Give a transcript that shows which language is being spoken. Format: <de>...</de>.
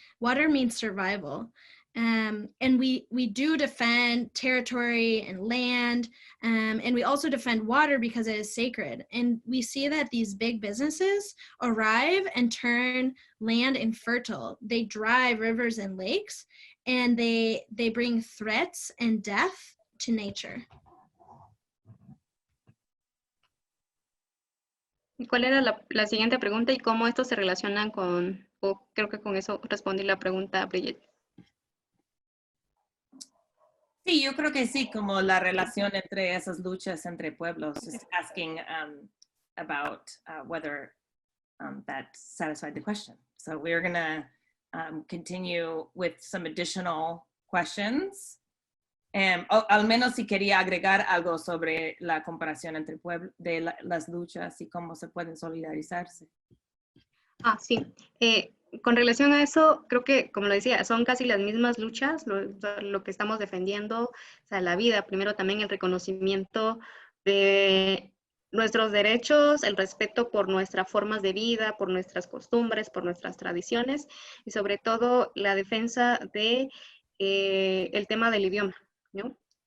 <en>Water means survival. And we do defend territory and land, and we also defend water because it is sacred. And we see that these big businesses arrive and turn land infertile. They drive rivers and lakes, and they bring threats and death to nature.</en> <es>¿Cuál era la siguiente pregunta y cómo esto se relaciona con, o creo que con eso respondí la pregunta, Bridget? Sí, yo creo que sí, como la relación entre esas luchas entre pueblos.</es> <en>Just asking about whether that satisfied the question. So we're going to continue with some additional questions.</en> <es>Al menos si quería agregar algo sobre la comparación entre las luchas y cómo se pueden solidarizarse. Sí. Con relación a eso, creo que, como lo decía, son casi las mismas luchas, lo que estamos defendiendo, o sea, la vida, primero también el reconocimiento de nuestros derechos, el respeto por nuestras formas de vida, por nuestras costumbres, por nuestras tradiciones, y sobre todo la defensa de el tema del idioma, ¿no?</es>